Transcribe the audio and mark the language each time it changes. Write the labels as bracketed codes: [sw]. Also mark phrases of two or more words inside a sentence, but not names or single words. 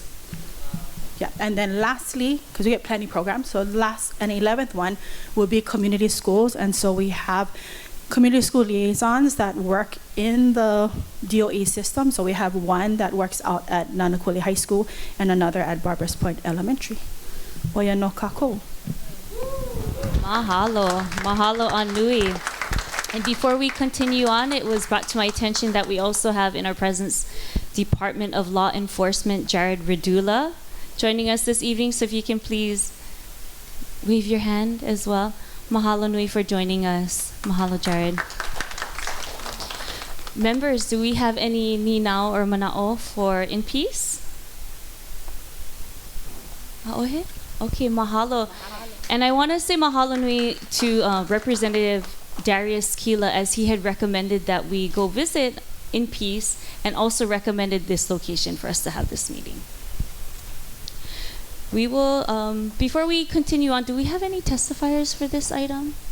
[en] Yeah, and then lastly, because we get plenty of programs, so last and 11th one will be community schools. And so we have community school liaisons that work in the DOE system. So we have one that works out at Nānākuli High School and another at Barbers Point Elementary. [haw] Oia no kākou. Mahalo. Mahalo anui. [en] And before we continue on, it was brought to my attention that we also have in our presence Department of Law Enforcement Jared Redula joining us this evening. So if you can please wave your hand as well. [haw] Mahalo nui [en] for joining us. Mahalo, Jared. Members, do we have any ninau or mana'o for INPEACE? Aohe? Okay, mahalo. And I want to say [haw] mahalo nui [en] to Representative Darius Kila, as he had recommended that we go visit INPEACE and also recommended this location for us to have this meeting. We will, before we continue on, do we have any testifiers for this item?